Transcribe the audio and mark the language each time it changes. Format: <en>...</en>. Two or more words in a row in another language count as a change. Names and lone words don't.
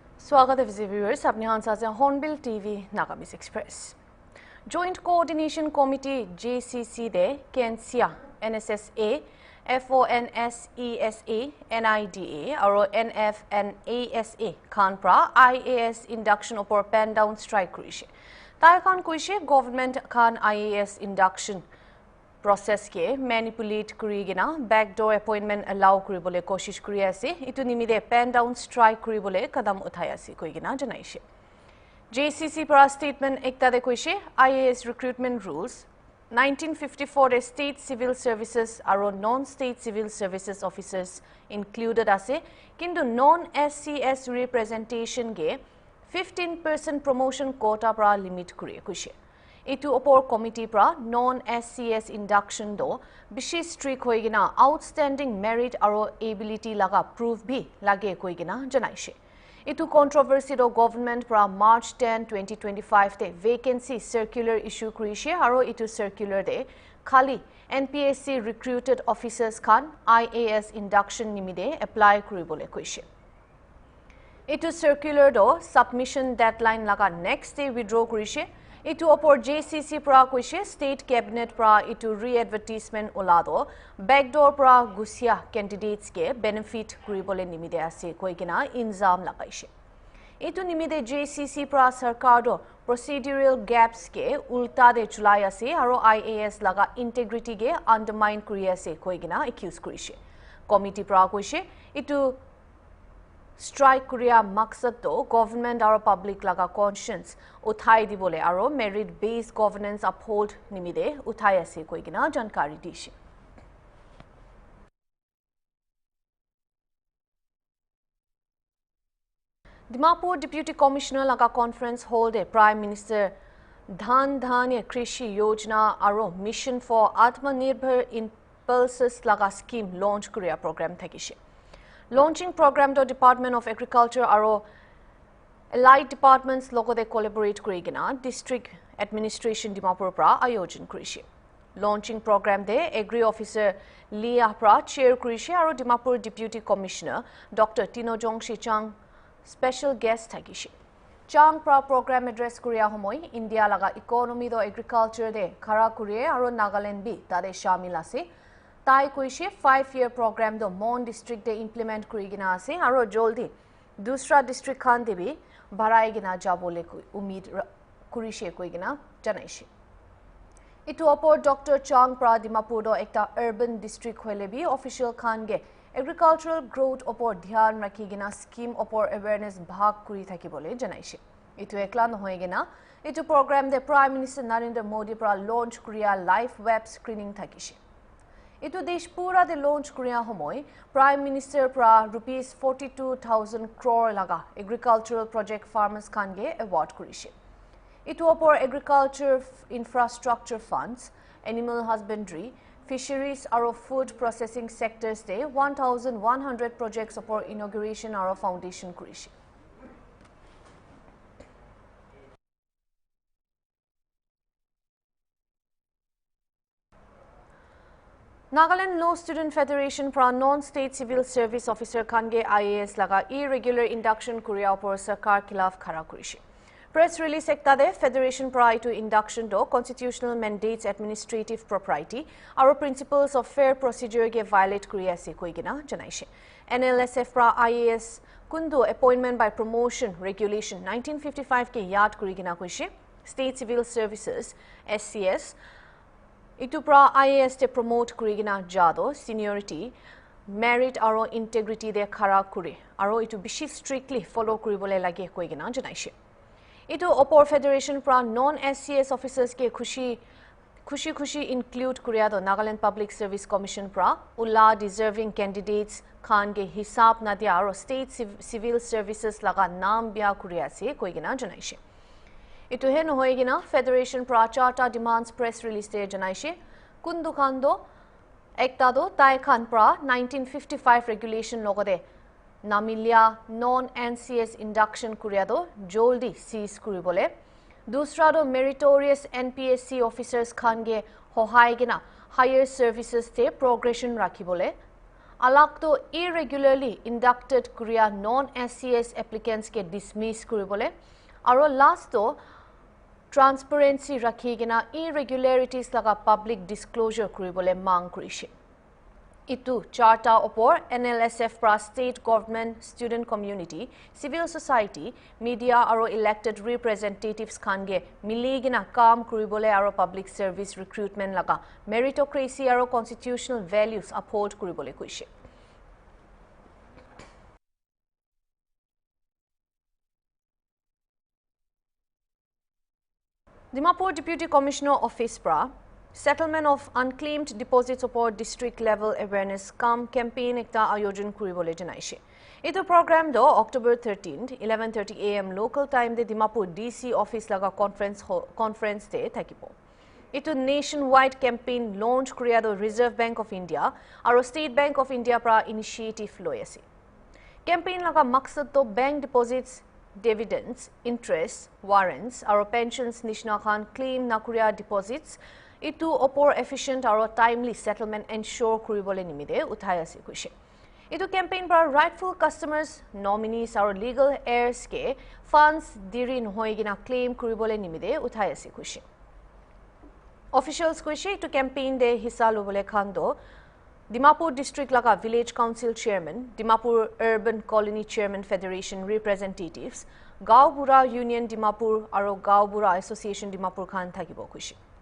<nag>स्वागत है viewers अपने हाथ साथ Hornbill TV Nagamese Express. Joint Coordination Committee JCC de Kensia NSSA FONSESA NIDA और NFNASA Khanpra IAS induction upor</nag> <en>pen down strike</en> <nag>kurishe. Tai Khan kuishe government Khan</nag> <en>IAS induction process</en> <nag>ke manipulate kurigina</nag> <en>backdoor appointment allow</en> <nag>kuribole koshish kuri ase itu nimide</nag> <en>pen down strike</en> <nag>kuribole kadam uthai ase koigina janaishe. JCC para statement ekta de koishe IAS recruitment rules 1954</nag> <en>state civil services</en> <nag>aro</nag> <en>non state civil services officers included</en> <nag>ase kintu</nag> <en>non SCS representation</en> <nag>ge</nag> <en>15% promotion quota</en> <nag>para limit kuri koishe. Itu opor committee pra</nag> <en>non-SCS induction</en> <nag>do bishi strict hoigina</nag> <en>outstanding merit</en> <nag>aro ability laga proof bhi lage koigina janaishe. Itu controversy do government pra March 10, 2025 te</nag> <en>vacancy circular issue</en> <nag>kurishe aro itu circular de khali</nag> <en>NPSC recruited officers</en> <nag>khan</nag> <en>IAS induction</en> <nag>nimide apply kuribole koishe. Itu circular do</nag> <en>submission deadline</en> <nag>laga</nag> <en>next day withdraw</en> <nag>kurishe. Itu opor JCC pra kuishe</nag> <en>state cabinet</en> <nag>pra itu re-advertisement ulado backdoor pra gusia candidates ke benefit kuribole nimide ase koigina inzam lagaishe. Itu nimide JCC pra sarkar do</nag> <en>procedural gaps</en> <nag>ke ulta de chulai ase aro IAS laga integrity ge undermine kuri ase koigina accuse kurishe. Committee pra kuishe itu strike Korea maksad to government aro public laga conscience uthai dibole aro</nag> <en>merit based governance uphold</en> <nag>nimide uthai ase koigina jankari dishe. Dimapur Deputy Commissioner laga conference hold a Prime Minister Dhan Dhanya Krishi Yojana aro Mission for Atmanirbhar Impulses laga scheme launch Korea program thakishe. Launching program to Department of Agriculture aro</nag> <en>allied departments</en> <nag>logode collaborate kurigina</nag> <en>district administration Dimapur</en> <nag>pra ayojan kurishe. Launching program de</nag> <en>agri officer</en> <nag>Lia pra chair kurishe aro Dimapur Deputy Commissioner Dr. Tinojong Shichang</nag> <en>special guest</en> <nag>thagishe. Chang pra</nag> <en>program address</en> <nag>kuria homoi India laga economy do agriculture de khara kurie aro Nagaland bi tade shamil ase. Tai koishe</nag> <en>5-year program</en> <nag>do Mon district de implement kurigina ase aro joldi dusra district khan debi bharaigina jabole umid kurishe koigina janaishe. Itu opor Dr. Chang pra Dimapur do ekta</nag> <en>urban district</en> <nag>hoile bi official khan ge</nag> <en>agricultural growth</en> <nag>opor dhyan rakhigina scheme opor awareness bhag kuri thakibole janaishe. Itu ekla nohoigina itu program de Prime Minister Narendra Modi pra launch Korea</nag> <en>live web screening</en> <nag>thakishe. Itu desh pura de launch Korea homoi Prime Minister pra rupees 42,000 crore laga</nag> <en>agricultural project farmers</en> <nag>khan ge award kurishe. Itu opor</nag> <en>agriculture infrastructure funds, animal husbandry, fisheries</en> <nag>aro</nag> <en>food processing sectors</en> <nag>de 1,100 projects opor inauguration aro foundation kurishe. Nagaland Law Student Federation pra</nag> <en>non-state civil service officer</en> <nag>khange IAS laga</nag> <en>irregular induction</en> <nag>Korea opor sarkar khilaf khara kurishe.</nag> <en>Press release</en> <nag>ekta de federation pra itu induction do</nag> <en>constitutional mandates administrative propriety</en> <nag>aro</nag> <en>principles of fair procedure</en> <nag>ge violate kuri ase koigina janaishe. NLSF pra IAS kundu</nag> <en>appointment by promotion regulation 1955</en> <nag>ke yad kurigina koishe</nag> <en>state civil services SCS</en> <nag>itu pra IAS te promote kurigina jado</nag> <en>seniority merit</en> <nag>aro integrity de khara kuri aro itu bishi</nag> <en>strictly follow</en> <nag>kuribole lage koigina janaishe. Itu opor federation pra</nag> <en>non SCS officers</en> <nag>ke khushi include kuriya do Nagaland Public Service Commission pra ulla</nag> <en>deserving candidates</en> <nag>khan ge hisab na dia aro</nag> <en>state civil services</en> <nag>laga naam bia kuriya se koigina janaishe. Itu he nohoigina federation pra charta demands</nag> <en>press release</en> <nag>de janaishe kundu khan do ekta do tai khan pra 1955 regulation logode namilya</nag> <en>non NCS induction</en> <nag>kuriya do joldi seize kuribole dusra do</nag> <en>meritorious NPSC officers</en> <nag>khan ge hohai gina</nag> <en>higher services</en> <nag>te progression rakhibole alakto</nag> <en>irregularly inducted</en> <nag>Korea</nag> <en>non-SCS applicants</en> <nag>ke dismiss kuribole aro last to transparency rakhigena irregularities laga</nag> <en>public disclosure</en> <nag>kuribole mang kurise. Itu charta opor NLSF pra</nag> <en>state government, student community, civil society, media</en> <nag>aro</nag> <en>elected representatives</en> <nag>khange miligina kam kuribole aro</nag> <en>public service recruitment</en> <nag>laga meritocracy aro</nag> <en>constitutional values uphold</en> <nag>kuribole kuise. Dimapur Deputy Commissioner Office pra</nag> <en>settlement of unclaimed deposits</en> <nag>upor</nag> <en>district level awareness</en> <nag>kam campaign ekta ayojan kuribole janaise. Itu program do October 13th</nag> <en>11:30 am local time</en> <nag>de Dimapur DC office laga conference de thakibo. Itu</nag> <en>nationwide campaign launch</en> <nag>kuriya do Reserve Bank of India aro State Bank of India pra initiative loi ase. Campaign laga maksad to</nag> <en>bank deposits, dividends, interest, warrants</en> <nag>aro pensions nishna khan claim nakuria deposits itu opor efficient aro</nag> <en>timely settlement ensure</en> <nag>kuribole nimide uthai ase kuise. Itu campaign para</nag> <en>rightful customers, nominees</en> <nag>aro</nag> <en>legal heirs</en> <nag>ke funds diri nohoigina claim kuribole nimide uthai ase kuise. Officials kuise itu campaign de hissa lobole khando Dimapur District laga Village Council Chairman, Dimapur Urban Colony Chairman Federation representatives, Gao Bura Union Dimapur aro Gao Bura Association Dimapur khan thakibo kuise.</nag>